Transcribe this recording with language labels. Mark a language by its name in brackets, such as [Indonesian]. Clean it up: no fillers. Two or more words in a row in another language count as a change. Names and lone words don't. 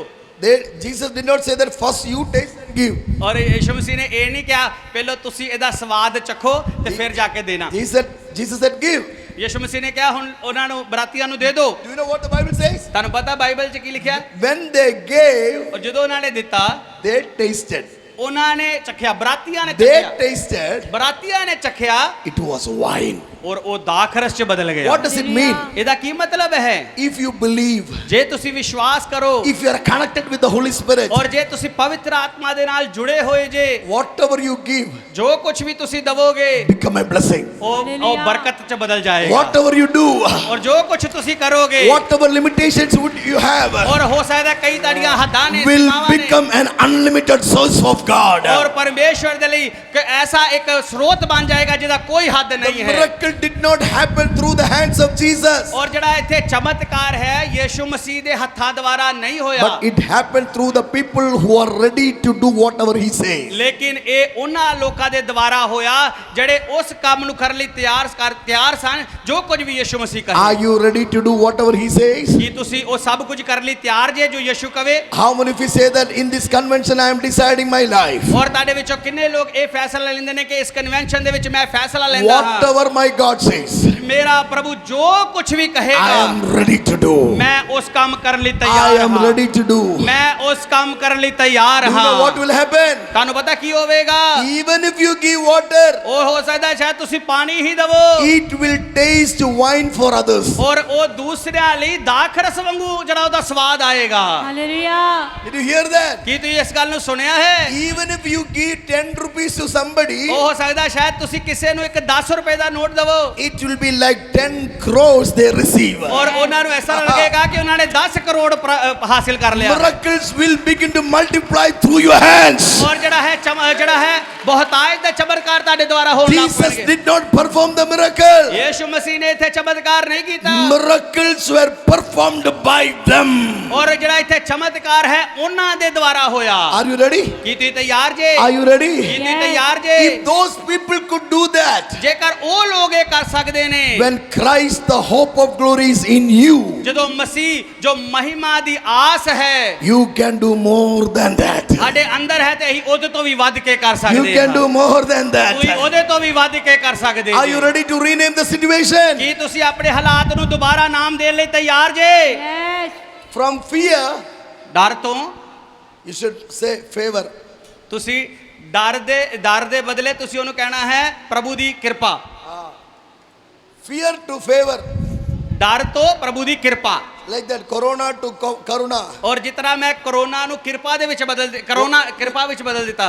[English] Jesus did not say that first you taste and give. [Punjabi] ਔਰ ਯੀਸ਼ੂ ਮਸੀਹ ਨੇ ਇਹ ਨਹੀਂ ਕਿਹਾ ਪਹਿਲਾਂ ਤੁਸੀਂ ਇਹਦਾ ਸਵਾਦ ਚੱਖੋ ਤੇ ਫਿਰ ਜਾ ਕੇ ਦੇਣਾ [English] Jesus said give. [Punjabi] ਯੀਸ਼ੂ ਮਸੀਹ ਨੇ ਕਿਹਾ ਹੁਣ ਉਹਨਾਂ ਨੂੰ ਬਰਾਤੀਆਂ ਨੂੰ ਦੇ ਦਿਓ [English] Do you know what the Bible says? [Punjabi] ਤੁਹਾਨੂੰ ਪਤਾ ਬਾਈਬਲ 'ਚ ਕੀ ਲਿਖਿਆ [English] When they gave, [Punjabi] ਔਰ ਜਦੋਂ ਉਹਨਾਂ ਨੇ ਦਿੱਤਾ [English] they tasted. [Punjabi] ਉਹਨਾਂ ਨੇ ਚੱਖਿਆ ਬਰਾਤੀਆਂ ਨੇ [English] They [Punjabi] ਚੱਖਿਆ [English] tasted. [Punjabi] ਬਰਾਤੀਆਂ ਨੇ ਚੱਖਿਆ [English] It was wine. [Punjabi] ਔਰ ਉਹ ਦਾਖਰਸ 'ਚ ਬਦਲ ਗਿਆ [English] What does it mean? [Punjabi] ਇਹਦਾ ਕੀ ਮਤਲਬ ਹੈ [English] If you believe, [Punjabi] ਜੇ ਤੁਸੀਂ ਵਿਸ਼ਵਾਸ ਕਰੋ [English] if you are connected with the Holy Spirit, [Punjabi] ਔਰ ਜੇ ਤੁਸੀਂ ਪਵਿੱਤਰ ਆਤਮਾ ਦੇ ਨਾਲ ਜੁੜੇ ਹੋਏ ਜੇ [English] whatever you give, [Punjabi] ਜੋ ਕੁਝ ਵੀ ਤੁਸੀਂ ਦਵੋਗੇ [English] become a blessing. [Punjabi] ਉਹ ਬਰਕਤ 'ਚ ਬਦਲ ਜਾਏਗਾ [English] Whatever you do, [Punjabi] ਔਰ ਜੋ ਕੁਝ ਤੁਸੀਂ ਕਰੋਗੇ [English] whatever limitations would you have, [Punjabi] ਔਰ ਹੋ ਸਕਦਾ ਕਈ ਤੁਹਾਡੀਆਂ ਹੱਦਾਂ ਨੇ [English] will [Punjabi] ਸੀਮਾਵਾਂ ਨੇ [English] become an unlimited source of God. [Punjabi] ਔਰ ਪਰਮੇਸ਼ਵਰ ਦੇ ਲਈ ਕਿ ਐਸਾ ਇੱਕ ਸਰੋਤ ਬਣ ਜਾਏਗਾ ਜਿਹਦਾ ਕੋਈ ਹੱਦ [English] The [Punjabi] ਨਹੀਂ ਹੈ [English] miracle did not happen through the hands of Jesus, [Punjabi] ਔਰ ਜਿਹੜਾ ਇੱਥੇ ਚਮਤਕਾਰ ਹੈ ਯੀਸ਼ੂ ਮਸੀਹ ਦੇ ਹੱਥਾਂ ਦੁਆਰਾ ਨਹੀਂ ਹੋਇਆ [English] but it happened through the people who are ready to do whatever He says. [Punjabi] ਲੇਕਿਨ ਇਹ ਉਹਨਾਂ ਲੋਕਾਂ ਦੇ ਦੁਆਰਾ ਹੋਇਆ ਜਿਹੜੇ ਉਸ ਕੰਮ ਨੂੰ ਕਰਨ ਲਈ ਤਿਆਰ ਸਨ ਜੋ ਕੁਝ ਵੀ ਯੀਸ਼ੂ ਮਸੀਹ ਕਹੇ [English] Are you ready to do whatever He says? [Punjabi] ਕੀ ਤੁਸੀਂ ਉਹ ਸਭ ਕੁਝ ਕਰਨ ਲਈ ਤਿਆਰ ਜੇ ਜੋ ਯੀਸ਼ੂ ਕਵੇ [English] How many of you say that in this convention I am deciding my life? [Punjabi] ਔਰ ਤੁਹਾਡੇ ਵਿੱਚੋਂ ਕਿੰਨੇ ਲੋਕ ਇਹ ਫੈਸਲਾ ਲੈਂਦੇ ਨੇ ਕਿ ਇਸ ਕਨਵੈਨਸ਼ਨ ਦੇ ਵਿੱਚ ਮੈਂ ਫੈਸਲਾ ਲੈਂਦਾ ਹਾਂ [English] Whatever my God says, [Punjabi] ਮੇਰਾ ਪ੍ਰਭੂ ਜੋ ਕੁਝ ਵੀ [English] I [Punjabi] ਕਹੇਗਾ [English] am ready to do. [Punjabi] ਮੈਂ ਉਸ ਕੰਮ ਕਰਨ ਲਈ [English] I [Punjabi] ਤਿਆਰ [English] am [Punjabi] ਹਾਂ [English] ready to do. [Punjabi] ਮੈਂ ਉਸ ਕੰਮ ਕਰਨ ਲਈ ਤਿਆਰ [English] You know [Punjabi] ਹਾਂ [English] what will happen? [Punjabi] ਤੁਹਾਨੂੰ ਪਤਾ ਕੀ ਹੋਵੇਗਾ [English] Even if you give water, [Punjabi] ਉਹ ਹੋ ਸਕਦਾ ਸ਼ਾਇਦ ਤੁਸੀਂ ਪਾਣੀ ਹੀ ਦਵੋ [English] it will taste wine for others. [Punjabi] ਔਰ ਉਹ ਦੂਸਰਿਆਂ ਲਈ ਦਾਖਰਸ ਵਾਂਗੂ ਜਿਹੜਾ ਉਹਦਾ ਸਵਾਦ ਆਏਗਾ [English] Hallelujah. Did you hear that? [Punjabi] ਕੀ ਤੁਸੀਂ ਇਸ ਗੱਲ ਨੂੰ ਸੁਣਿਆ ਹੈ [English] Even if you give 10 rupees to somebody, [Punjabi] ਉਹ ਹੋ ਸਕਦਾ ਸ਼ਾਇਦ ਤੁਸੀਂ ਕਿਸੇ ਨੂੰ ਇੱਕ 10 ਰੁਪਏ ਦਾ ਨੋਟ ਦਵੋ [English] it will be like 10 crores they receive. [Punjabi] ਔਰ ਉਹਨਾਂ ਨੂੰ ਐਸਾ ਲੱਗੇਗਾ ਕਿ ਉਹਨਾਂ ਨੇ 10 ਕਰੋੜ ਹਾਸਿਲ ਕਰ ਲਿਆ [English] Miracles will begin to multiply through your hands. [Punjabi] ਔਰ ਜਿਹੜਾ ਹੈ ਬਹੁਤਾਇਤ ਦਾ ਚਮਤਕਾਰ ਤੁਹਾਡੇ ਦੁਆਰਾ ਹੋਣ ਲੱਗ [English] Jesus [Punjabi] ਪਣਗੇ [English] did not perform the miracle. [Punjabi] ਯੀਸ਼ੂ ਮਸੀਹ ਨੇ ਇੱਥੇ ਚਮਤਕਾਰ ਨਹੀਂ ਕੀਤਾ [English] Miracles were performed by them. [Punjabi] ਔਰ ਜਿਹੜਾ ਇੱਥੇ ਚਮਤਕਾਰ ਹੈ ਉਹਨਾਂ ਦੇ ਦੁਆਰਾ ਹੋਇਆ [English] Are you ready? [Punjabi] ਕੀ ਤੁਸੀਂ ਤਿਆਰ ਜੇ [English] Are you ready? [Punjabi] ਕੀ ਤੁਸੀਂ ਤਿਆਰ ਜੇ [English] If those people could do that, [Punjabi] ਜੇਕਰ ਉਹ ਲੋਕ ਇਹ ਕਰ ਸਕਦੇ ਨੇ [English] when Christ, the hope of glory, is in you, [Punjabi] ਜਦੋਂ ਮਸੀਹ ਜੋ ਮਹਿਮਾ ਦੀ ਆਸ ਹੈ [English] you can do more than that. [Punjabi] ਸਾਡੇ ਅੰਦਰ ਹੈ ਤੇ ਅਸੀਂ ਉਹਦੇ ਤੋਂ ਵੀ ਵੱਧ ਕੇ ਕਰ [English] You [Punjabi] ਸਕਦੇ [English] can do more than [Punjabi] ਤੁਸੀਂ [English] that. [Punjabi] ਉਹਦੇ ਤੋਂ ਵੀ ਵੱਧ ਕੇ ਕਰ ਸਕਦੇ [English] Are you ready to rename the situation? [Punjabi] ਕੀ ਤੁਸੀਂ ਆਪਣੇ ਹਾਲਾਤ ਨੂੰ ਦੁਬਾਰਾ ਨਾਮ ਦੇਣ ਲਈ ਤਿਆਰ ਜੇ [English] Yes. From fear, [Punjabi] ਡਰ ਤੋਂ [English] you should say favor. [Punjabi] ਤੁਸੀਂ ਡਰ ਦੇ ਬਦਲੇ ਤੁਸੀਂ ਉਹਨੂੰ ਕਹਿਣਾ ਹੈ ਪ੍ਰਭੂ ਦੀ ਕਿਰਪਾ [English] Fear to favor. [Punjabi] ਡਰ ਤੋਂ ਪ੍ਰਭੂ ਦੀ ਕਿਰਪਾ [English] Like that, corona to karuna. [Punjabi] ਔਰ ਜਿਤਨਾ ਮੈਂ ਕਰੋਨਾ ਨੂੰ ਕਿਰਪਾ ਦੇ ਵਿੱਚ ਕਿਰਪਾ ਵਿੱਚ ਬਦਲ ਦਿੱਤਾ